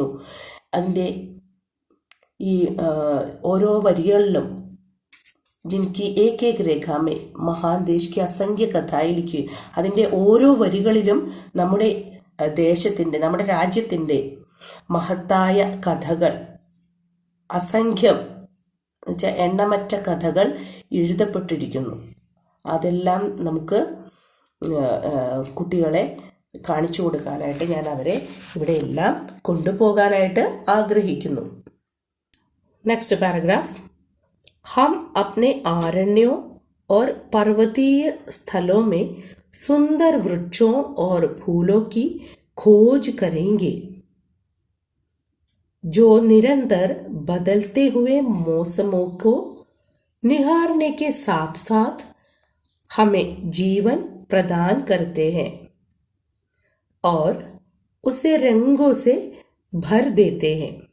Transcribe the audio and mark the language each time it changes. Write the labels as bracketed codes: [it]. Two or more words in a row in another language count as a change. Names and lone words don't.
[ml] അതിൻ്റെ ഈ ഓരോ വരികളിലും [hi] जिनकी एक एक रेखा में महान देश की असंख्य कथाएं लिखी, [ml] അതിൻ്റെ ഓരോ വരികളിലും നമ്മുടെ നമ്മുടെ രാജ്യത്തിൻ്റെ മഹത്തായ കഥകൾ, അസംഖ്യം എന്നുവെച്ചാൽ എണ്ണമറ്റ കഥകൾ എഴുതപ്പെട്ടിരിക്കുന്നു. അതെല്ലാം നമുക്ക് കുട്ടികളെ കാണിച്ചു കൊടുക്കാനായിട്ട് ഞാൻ അവരെ ഇവിടെയെല്ലാം കൊണ്ടുപോകാനായിട്ട് ആഗ്രഹിക്കുന്നു. [en] next paragraph. [hi] हम अपने आरण्यों और पर्वतीय स्थलों में सुंदर वृक्षों और फूलों की खोज करेंगे, जो निरंतर बदलते हुए मौसमों को निहारने के साथ साथ हमें जीवन प्रदान करते हैं और उसे रंगों से भर देते हैं।